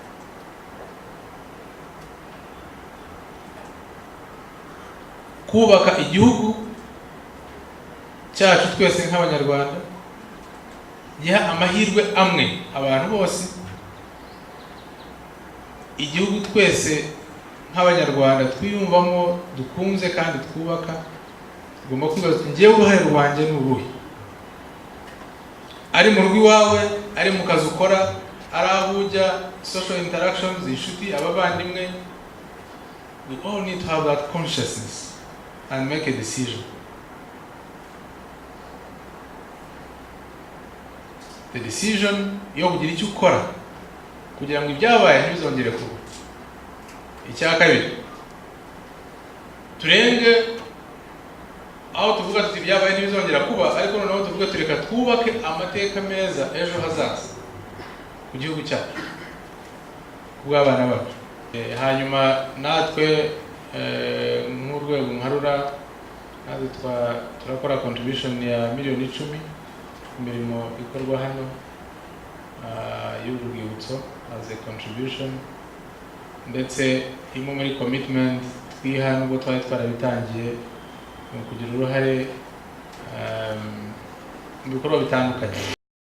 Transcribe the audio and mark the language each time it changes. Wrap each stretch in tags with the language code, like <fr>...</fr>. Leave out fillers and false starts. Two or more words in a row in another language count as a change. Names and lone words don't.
<rw>Kubaka igihugu cyacu twese nk'abanyarwanda giha amahirwe amwe abantu bose, igihugu twese nk'abanyarwanda twiyumvamo dukunze kandi twubaka. Tugomba kwibaza ngewe uruhare rwanjye ni uruhe? Ari mu rugo iwawe, ari mu kazi ukora, ari aho ujya,</rw> <en>social interactions,</en> <rw>inshuti, abavandimwe.</rw> <en>We all need to have that consciousness and make a decision. the decision</en> <rw>yo kugira icyo ukora kugira ngo ibyabaye ntibizongere kuba. Icya kabiri, turenge aho tuvuga tuti ibyabaye ntibizongera kuba, ariko noneho tuvuga tureka twubake amateka meza ejo hazaza ku gihugu cyacu, kubw'abana bacu. Hanyuma natwe nk'urwego nkarura natwe turakora contribution ya miliyoni 10 imirimo ikorwa hano y'urwibutso</rw> <en>as a contribution,</en> <rw>ndetse imwe muri commitment twiha nubwo twari twarabitangiye mu kugira uruhare mu bikorwa bitandukanye.</rw>